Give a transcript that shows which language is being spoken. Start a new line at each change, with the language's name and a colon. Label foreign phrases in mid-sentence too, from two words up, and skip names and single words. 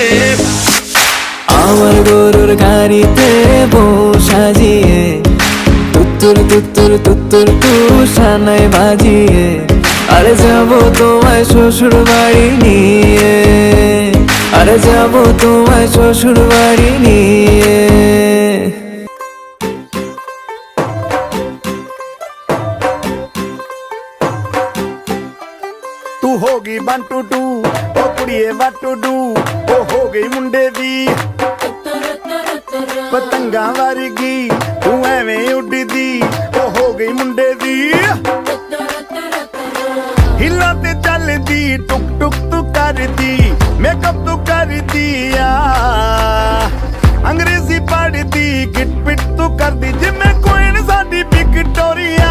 Bangla: আমার গরুর গাড়িতে বউ সাজিয়ে, তুত্তুর তুত্তুর তুত্তুর তুষানায় বাজিয়ে, আরে যাবো তোমায় শ্বশুর বাড়ি নিয়ে। আরে যাবো তোমায় শ্বশুর বাড়ি নিয়ে।
Punjabi: ਤੂੰ ਹੋ ਗਈ 1 2 2 ਓ ਕੁੜੀਏ
English: what to do,
Punjabi: ਉਹ ਹੋ ਗਈ ਮੁੰਡੇ ਦੀ ਪਤੰਗਾਂ ਵਰਗੀ, ਤੂੰ ਐਵੇਂ ਉੱਡਦੀ, ਉਹ ਹੋ ਗਈ ਮੁੰਡੇ ਦੀ। ਹਿੱਲਾਂ ਤੇ ਚੱਲਦੀ, ਟੁਕ ਟੁਕ ਤੂੰ ਕਰਦੀ, ਮੇਕਅਪ ਤੂੰ ਕਰਦੀ ਆ, ਅੰਗਰੇਜ਼ੀ ਪੜ੍ਹਦੀ, ਗਿਟ ਪਿਟ ਤੂੰ ਕਰਦੀ, ਜਿਵੇਂ ਕੁਈਨ ਸਾਡੀ ਵਿਕਟੋਰੀਆ।